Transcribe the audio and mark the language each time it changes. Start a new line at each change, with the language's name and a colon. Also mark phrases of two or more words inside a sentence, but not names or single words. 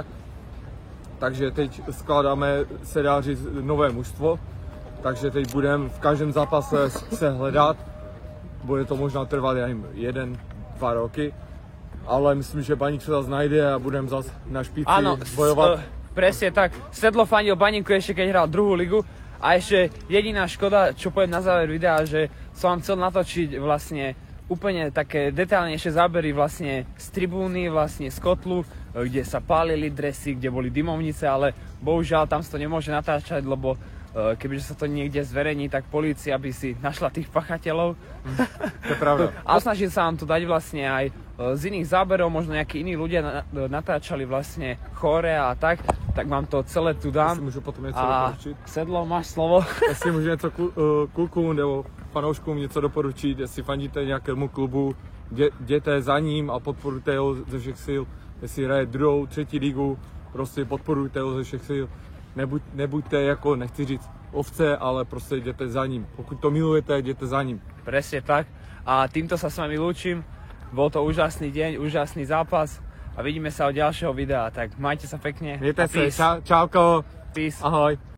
Czech: Takže teď skládáme, se dá říct, nové mužstvo. Takže teď budeme v každém zápase se hledat. Bude to možná trvat jen 1-2 roky. Ale myslím, že Baník se zase najde a budeme zase na špici bojovat.
Slovak: Presne tak. Sedlo fandil Baníku ešte keď hral druhú ligu. A ešte jediná škoda, čo poviem na záver videa, že som vám chcel natočiť vlastne úplne také detailnejšie zábery vlastne z tribúny, vlastne z kotlu, kde sa pálili dresy, kde boli dymovnice, ale bohužiaľ tam sa to nemôže natáčať, lebo kebyže sa to niekde zverejní, tak polícia by si našla tých pachateľov. To je pravda. A snažil sa vám to dať vlastne aj z iných záberov, možno nejakí iní ľudia natáčali vlastne chóre a tak vám to celé tu dám.
Czech: Jestli můžu potom něco doporučit. Sedlo, máš slovo. Jestli můžu něco klukům nebo fanouškům něco doporučit, jestli fandíte nějakému klubu, jděte za ním a podporujte ho ze všech sil. Jestli hraje druhou, třetí ligu, prostě podporujte ho ze všech sil. Nebuďte jako, nechci říct ovce, ale prostě jděte za ním. Pokud to milujete, jděte za ním.
Slovak: Presne tak. A týmto sa s vami lúčim. Bol to úžasný deň, úžasný zápas a vidíme sa od ďalšieho videa. Tak majte sa pekne.
Czech: Mějte se, čauko. Peace. Ahoj.